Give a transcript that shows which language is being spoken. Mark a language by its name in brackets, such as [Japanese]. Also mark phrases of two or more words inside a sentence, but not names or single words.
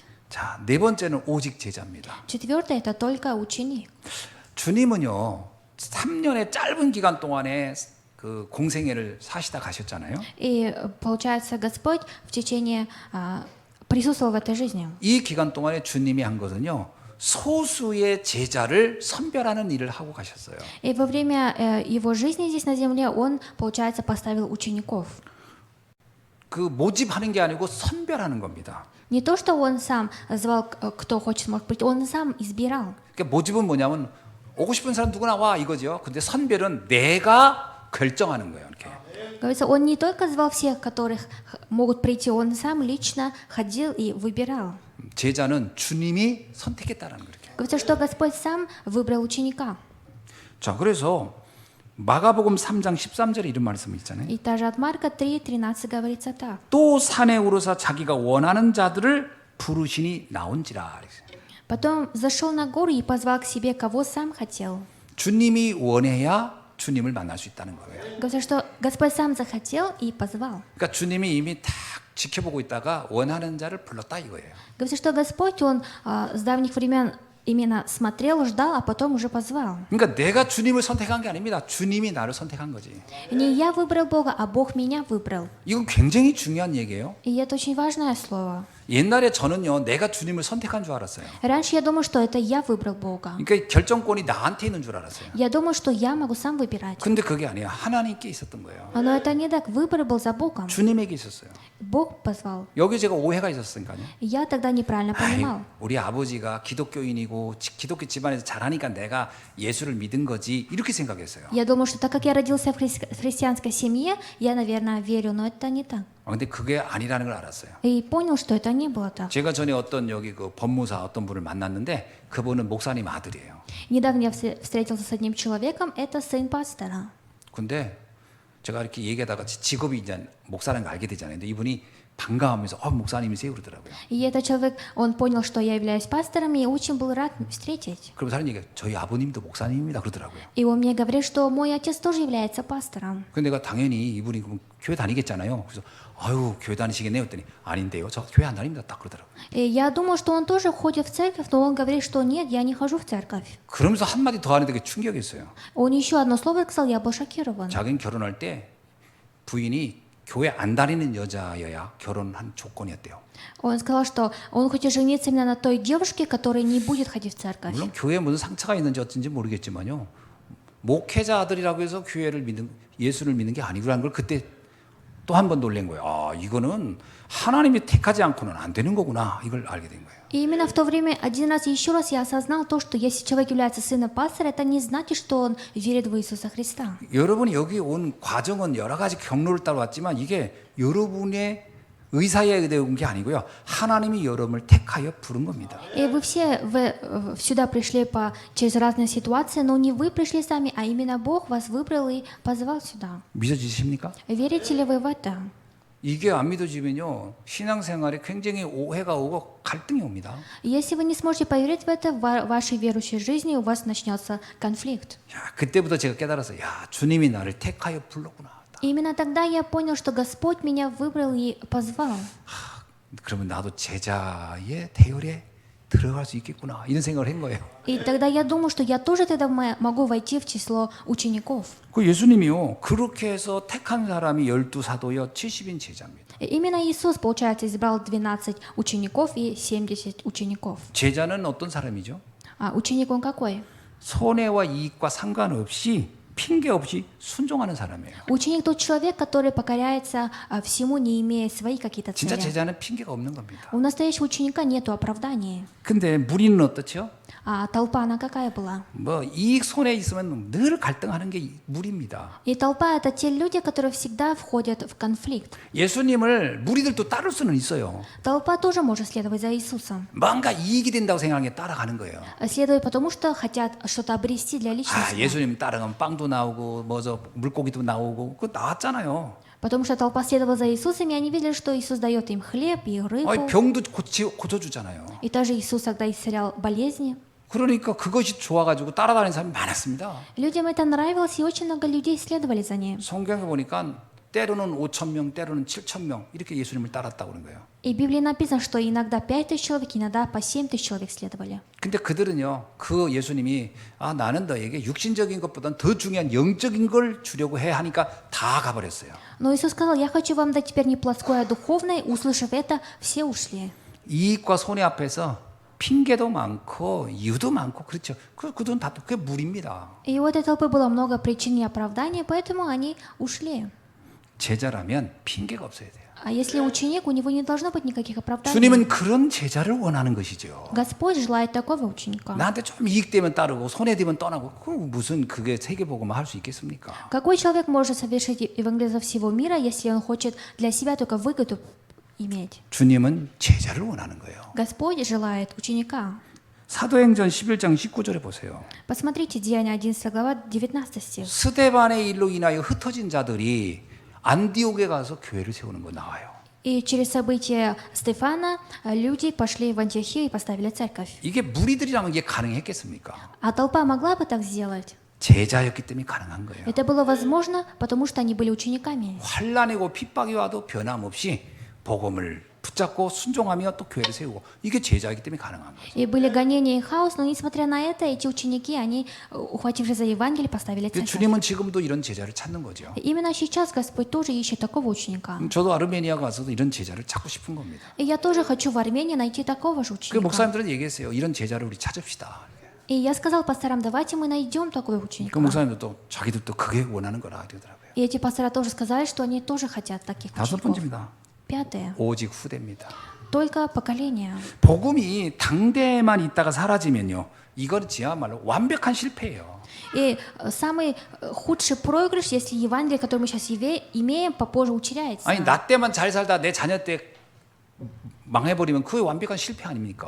[Korean] 자, 네 번째는 오직 제자입니다. [Russian] Четвертое – это только ученик. [Korean] 주님은요, 3년의 짧은 기간 동안에 그 공생애를 사시다 가셨잖아요. [Russian] И получается, Господь в течение присутствовал в этой жизни. [Korean] 이 기간 동안에 주님이 한 것은요, 소수의 제자를 선별하는 일을 하고 가셨어요. [Russian] И во время его жизни здесь на земле он, получается, поставил учеников. [Korean] 그 모집하는 게 아니고 선별하는 겁니다. [Russian] Не то, что он сам звал, кто хочет, может быть, он сам избирал. [Korean] 그러니까 모집은 뭐냐면 오고 싶은 사람 누구나 와 이거죠. 근데 선별은 내가 결정하는 거예요. 이렇게. [Russian] Говорится, он не только звал всех, которых могут прийти, он сам лично ходил и выбирал. [Korean] 제자는 주님이 선택했다는 거예요. [Russian] Говорится, что Господь сам выбрал ученика. [Korean] 자, 그래서 마가복음 3장 13절에 이런 말씀이 있잖아요. [Russian] И также от Марка 3:13 говорится так. [Korean] 또 산에 오르사 자기가 원하는 자들을 부르시니 나온지라. [Russian] Потом зашел на гору и позвал к себе, кого сам хотел. [Korean] 주님이 원해야 주님을 만날 수 있다는 거예요. [Russian] Говорится, что Господь сам захотел и позвал. [Korean] 그러니까 주님이 이미 딱 지켜보고 있다가 원하는 자를 불렀다 이거예요. [Russian] Говорится, что Господь, Он с давних времен именно смотрел, ждал, а потом уже позвал. [Korean] 그러니까 내가 주님을 선택한 게 아닙니다. 주님이 나를 선택한 거지. [Russian] Не я выбрал Бога, а Бог меня выбрал. [Korean] 이건 굉장히 중요한 얘기예요. [Russian] И это очень важное слово. [Korean] 옛날에 저는요, 내가 주님을 선택한 줄 알았어요. [Russian] Раньше я думал, что это я выбрал Бога. [Korean] 그러니까 결정권이 나한테 있는 줄 알았어요. [Russian] Я думал, что я могу сам выбирать. [Korean] 근데 그게 아니에요. 하나님께 있었던 거예요. [Russian] Но это не так. Выбор был за Богом. [Korean] 주님에게 있었어요. [Russian] Бог позвал. [Korean] 여기 제가 오해가 있었으니까요. [Russian] Я тогда неправильно понимал. [Korean] 우리 아버지가 기독교인이고 기독교 집안에서 자라니까 내가 예수를 믿은 거지 이렇게 생각했어요. [Russian] Я думал, что так как я родился в христианской семье, я, наверное, верю, но это не так. [Korean] 근데 그게 아니라는 걸 알았어요. [Russian] И понял, что это не было так. [Korean] 제가 전에 어떤 여기 그 법무사 어떤 분을 만났는데 그분은 목사님 아들이에요. [Russian] Недавно я встретился с одним человеком, это сын пастора. [Korean] 근데 제가 이렇게 얘기하다가 직업이 이제 목사라는 걸 알게 되잖아요. 근데 이분이 반가워하면서 목사님이세요 그러더라고요. [Russian] И этот человек, он понял, что я являюсь пастором, и очень был рад встретить. [Korean] 그럼 사람 얘기가 저희 아버님도 목사님입니다 그러더라고요. [Russian] И он мне говорит, что мой отец тоже является пастором. [Korean] 근데 내가 당연히 이분이 그럼 교회 다니겠잖아요. 그래서 아유 교회 다니시겠네요 했더니 아닌데요. 저 교회 안 다닙니다 딱 그러더라고요. [Russian] И я думал, что он тоже ходит в церковь, но он говорит, что нет, я не хожу в церковь. [Korean] 그러면서 한마디 더 하는데 그게 충격이었어요. [Russian] Он еще одно слово сказал, я был шокирован. [Korean] 자기는 결혼할 때 부인이 교회 안 다니는 여자여야 결혼한 조건이었대요. [Russian] Он сказал, что он хочет жениться именно на той девушке, которая не будет ходить в церковь. [Korean] 물론 교회에 무슨 상처가 있는지 어쩐지 모르겠지만요. 목회자 아들이라고 해서 교회를 믿는 예수를 믿는 게 아니라는 걸 그때 또 한 번 놀란 거예요. 아, 이거는 하나님이 택하지 않고는 안 되는 거구나. 이걸 알게 된 거예요. [Russian] И именно в то время один раз еще раз я осознал то, что если человек является сыном пастора, это не значит, что он верит в Иисуса Христа. [Korean] 여러분이 여기 온 과정은 여러 가지 경로를 따라왔지만 이게 여러분의 의사에 의해 온 게 아니고요. 하나님이 여러분을 택하여 부른 겁니다. [Russian] И вы все сюда пришли через разные ситуации, но не вы пришли сами, а именно Бог вас выбрал и позвал сюда. [Korean] 믿어지십니까? [Russian] Верите ли вы в это? [Korean] 이게 안 믿어지면요. 신앙생활에 굉장히 오해가 오고 갈등이 옵니다. [Russian] Если вы не сможете поверить в это, в вашей верующей жизни у вас начнется конфликт. [Korean] 야, 그때부터 제가 깨달았어요. 야, 주님이 на를 택하여 불렀구나. [Russian] Именно тогда я понял, что Господь меня выбрал и позвал. [Korean] 그러면 나도 제자의 대열에 들어갈 수 있겠구나. 이런 생각을 한 거예요. [Russian] И тогда я думал, что я тоже тогда могу войти в число учеников. [Korean] 그 예수님이요. 그렇게 해서 택한 사람이 12사도여 70인 제자입니다. [Russian] И именно Иисус, получается, избрал 12 учеников и 70 учеников. [Korean] 제자는 어떤 사람이죠? [Russian] А ученик он какой? [Korean] 손해와 이익과 상관없이 핑계 없이 순종하는 사람이에요. [Russian] Ученик тот человек, который покоряется всему, не имея свои какие-то [Korean] 진짜 [Russian] цели. [Korean] 제자는 핑계가 없는 겁니다. [Russian] У настоящего ученика нету оправдания. [Korean] 근데 무리는 어떻죠? [Russian] А толпа, она какая была? [Korean] 뭐 이익 손해 있으면 늘 갈등하는 게 무리입니다. [Russian] И толпа — это те люди, которые всегда входят в конфликт. [Korean] 예수님을 무리들도 따를 수는 있어요. [Russian] Толпа тоже может следовать за Иисусом. [Korean] 뭔가 이익이 된다고 생각하는 게 따라가는 거예요. [Russian] Следует потому, что хотят что-то обрести для [Korean] 아, [Russian] личности. [Korean] 예수님 따라가면 빵도 나오고 뭐저 물고기도 나오고 그거 나왔잖아요. [Russian] Потому что толпа следовала за Иисусом, и они видели, что Иисус дает им хлеб и рыбу. [Korean] 병도 고쳐주잖아요. [Russian] И также Иисус тогда исцелял болезни. [Korean] 그러니까 그것이 좋아가지고 따라다니는 사람이 많았습니다. [Russian] Людям это нравилось, и очень много людей следовали за ним. [Korean] 성경에 보니까 때로는 5,000명, 때로는 7,000명 이렇게 예수님을 따랐다고 그런 거예요. [Russian] И в Библии написано, что иногда 5000 человек, иногда по 7000 человек следовали. [Korean] 근데 그들은요, 그 예수님이 나는 너에게 육신적인 것보다는 더 중요한 영적인 걸 주려고 해 하니까 다 가버렸어요. [Russian] Но Иисус сказал, я хочу вам дать теперь не плоское, а духовное. Услышав это, все ушли. [Korean] 이익과 손해 앞에서 핑계도 많고 이유도 많고 그렇죠. 그돈 다 그게 무리입니다. [Russian] И у этой толпы было много причин и оправданий, поэтому они ушли. [Korean] 제자라면 핑계가 없어야 돼요. [Russian] А если ученик, у него не должно быть никаких оправданий. [Korean] 주님은 그런 제자를 원하는 것이죠. [Russian] Господь желает такого ученика. [Korean] 나한테 좀 이익되면 따르고 손해되면 떠나고 무슨 그게 세계복음을 할 수 있겠습니까? [Russian] Какой человек может совершить евангелизм всего мира, если он хочет для себя только выгоду иметь? [Korean] 주님은 제자를 원하는 거예요. [Russian] Господь желает ученика. [Korean] 사도행전 11장 19절에 보세요. [Russian] Посмотрите, Деяния 11 глава, 19 стих. [Korean] 스데반의 일로 인하여 흩어진 자들이 안디옥에 가서 교회를 세우는 거 나와요. [Russian] И через события Стефана люди пошли в Антиохию и поставили церковь. [Korean] 이게 무리들이라면 이게 가능했겠습니까? [Russian] А толпа могла бы так сделать? [Korean] 제자였기 때문에 가능한 거예요. [Russian] Это было возможно, потому что они были учениками. [Korean] 환난이고 핍박이 와도 변함없이 복음을 붙잡고 순종하며 또 교회를 세우고 이게 제자이기 때문에 가능한 거예요. [Russian] И были гонения и хаос, но несмотря на это, эти ученики, они, ухватившись за Евангелие, поставили [Korean] 근데 [Russian] церковь. [Korean] 주님은 지금도 이런 제자를 찾는 거죠. [Russian] И именно сейчас Господь тоже ищет такого ученика. [Korean] 저도 아르메니아 가서도 이런 제자를 찾고 싶은 겁니다. [Russian] И я тоже хочу в Армении найти такого же [Korean] 그 [Russian] ученика. [Korean] 목사님들은 얘기했어요. 이런 제자를 우리 찾읍시다. [Russian] И я сказал пасторам, давайте мы найдем такого [Korean] 그 [Russian] ученика. [Korean] 목사님들도 자기들도 그게 원하는 거라 그러더라고요. [Russian] И эти пастора тоже сказали, что они тоже хотят таких [Korean] 다섯 [Russian] учеников. [Korean] 번째입니다. [Russian] Пятое. [Korean] 오직 후대입니다. [Russian] Только поколение. [Korean] 복음이 당대에만 있다가 사라지면요. 이건 지야말로 완벽한 실패예요. И самый худший проигрыш, если Евангелие, которое мы сейчас имеем, попозже утеряется. 아니 나 때만 잘 살다 내 자녀 때 망해버리면 그게 완벽한 실패 아닙니까?